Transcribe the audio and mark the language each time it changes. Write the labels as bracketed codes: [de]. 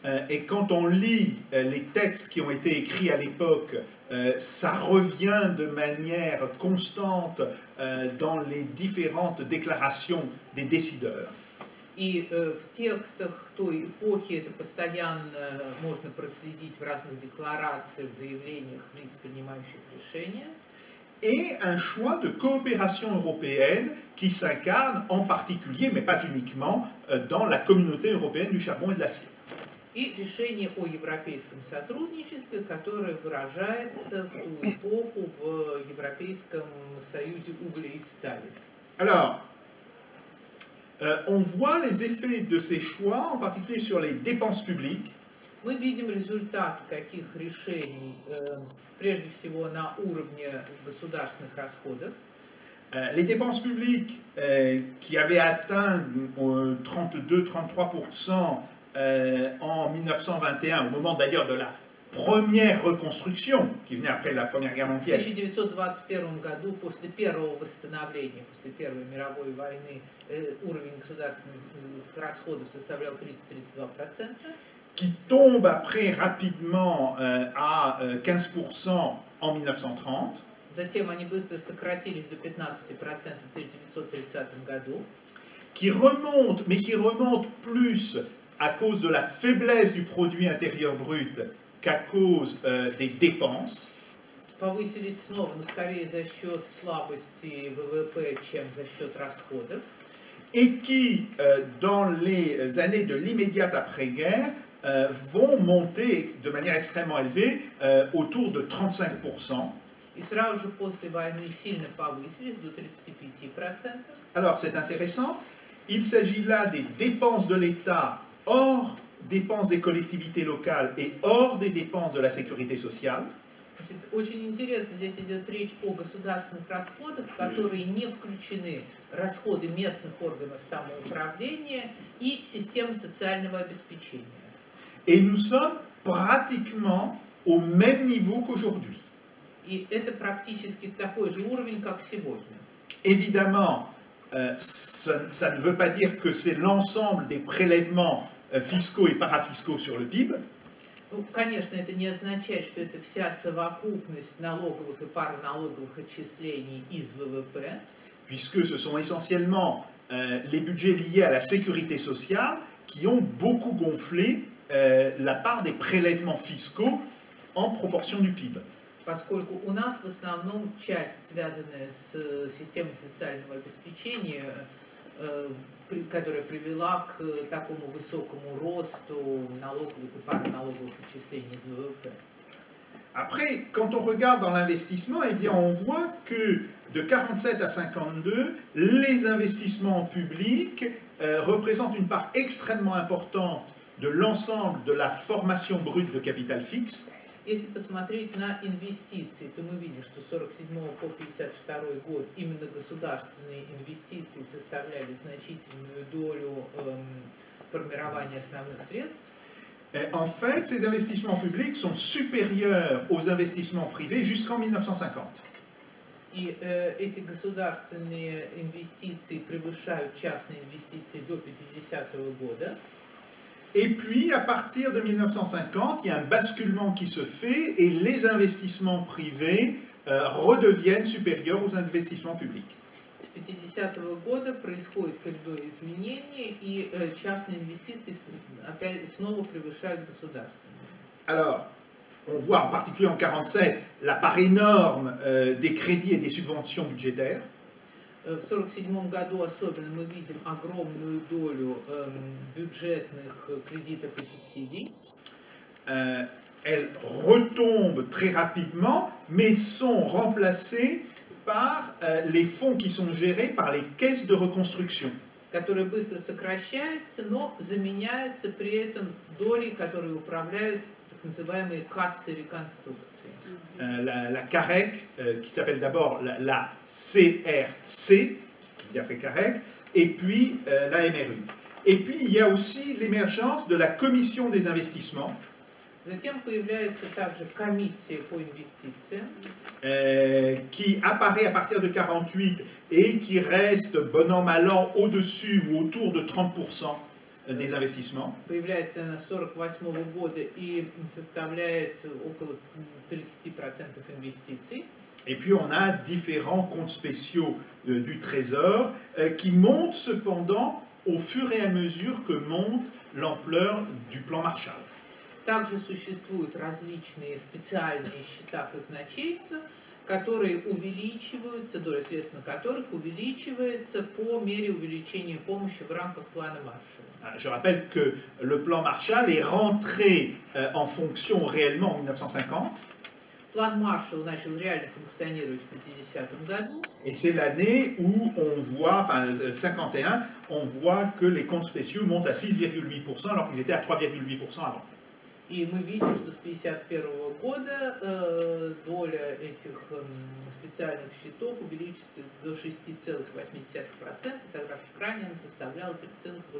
[fr] Et quand on lit les textes qui ont été écrits à l'époque, ça revient de manière constante dans les différentes déclarations des décideurs. [ru] И в tекстах той эпохи это постоянно можно проследить в разных декларациях, заявлениях лиц, принимающих решения. [fr] Et un choix de coopération européenne qui s'incarne en particulier, mais pas uniquement, dans la communauté européenne du charbon et de l'acier. [ru] И решение о европейском сотрудничестве, которое выражается в ту эпоху в Европейском союзе угля и стали. [fr] Alors, on voit les effets de ces choix, en particulier sur les dépenses publiques. [ru] Мы видим результаты таких решений, прежде всего на уровне государственных расходов. [fr] Les dépenses publiques qui avaient atteint 32-33% en 1921, au moment d'ailleurs de la première reconstruction qui venait après la Première Guerre [ru] В [fr] mondiale. [ru] 1921 году, после первого восстановления, после Первой мировой войны, уровень государственных расходов составлял 30-32%. [fr] Qui tombe après rapidement à 15% en 1930. [ru] Затем они быстро сократились до 15% в 1930 году. [fr] Qui remonte, mais qui remonte plus à cause de la faiblesse du produit intérieur brut qu'à cause des dépenses. [ru] Повысились снова, но скорее за счет слабости ВВП, чем за счет расходов. [fr] Et qui, dans les années de l'immédiate après-guerre, vont monter de manière extrêmement élevée, autour de 35%. [ru] И сразу же после войны сильно повысились до 35%. [fr] Alors c'est intéressant, il s'agit là des dépenses de l'État hors dépenses des collectivités locales et hors des dépenses de la sécurité sociale. [ru] Значит, очень интересно, здесь идет речь о государственных расходах, в которые не включены расходы местных органов самоуправления и системы социального обеспечения. [fr] Et nous sommes pratiquement au même niveau qu'aujourd'hui. [ru] И это практически такой же уровень, как сегодня. [fr] Évidemment, ça ne veut pas dire que c'est l'ensemble des prélèvements fiscaux et parafiscaux sur le PIB. [ru] Ну, конечно, это не означает, что это вся совокупность налоговых и параналоговых отчислений из ВВП, [fr] puisque ce sont essentiellement les budgets liés à la sécurité sociale qui ont beaucoup gonflé la part des prélèvements fiscaux en proportion du PIB. [ru] поскольку у нас в основном часть, связанная с системой социального обеспечения, которая привела к такому высокому росту налоговых и параналоговых отчислений из ВВП. [fr] Après, quand on regarde dans l'investissement, eh bien, on voit que de 47 à 52, les investissements publics représentent une part extrêmement importante de l'ensemble de la formation brute de capital fixe. [ru] Если посмотреть на инвестиции, то мы видим, что с 47 по 52 год именно государственные инвестиции составляли значительную долю формирования основных средств. [fr] En fait, ces investissements publics sont supérieurs aux investissements privés jusqu'en 1950. [ru] И эти государственные инвестиции превышают частные инвестиции до 50-го года. [fr] Et puis, à partir de 1950, il y a un basculement qui se fait et les investissements privés redeviennent supérieurs aux investissements publics. [ru] С 50-го года происходит коридор изменений, и частные инвестиции опять снова превышают государственные. [fr] Alors, on voit en particulier en 1947 la part énorme des crédits et des subventions budgétaires. [ru] В 1947 году особенно мы видим огромную долю бюджетных кредитов и субсидий. [fr] Elles retombent très rapidement, mais sont remplacées par les fonds qui sont gérés par les caisses de reconstruction. [ru] Которые быстро сокращаются, но заменяются при этом долей, которые управляют так называемые кассы реконструкции. [fr] La CAREC, qui s'appelle d'abord la CRC, je dis après CAREC, et puis la MRU. Et puis il y a aussi l'émergence de la Commission des investissements, [ru] Затем появляется также комиссия по инвестициям, [fr] qui apparaît à partir de 1948 et qui reste bon an mal an au-dessus ou autour de 30% des investissements. [ru] Появляется она с 1948 года и составляет около 30% инвестиций. [fr] Et puis on a différents comptes spéciaux du Trésor qui montent cependant au fur et à mesure que monte l'ampleur du plan Marshall. [ru] Также существуют различные специальные счета казначейства, которые увеличиваются, доля средств на которых увеличивается по мере увеличения помощи в рамках плана Маршалла. [fr] Je rappelle que le plan Marshall est rentré en fonction réellement en 1950. [ru] План Маршалла начал реально функционировать в 50-м году. [fr] Et c'est l'année où on voit, enfin 51, on voit que les comptes spéciaux montent à 6,8% alors qu'ils étaient à 3,8% avant. [ru] И мы видим, что с 1951 года доля этих специальных счетов увеличится до 6,8%, тогда как ранее она составляла 3,8%.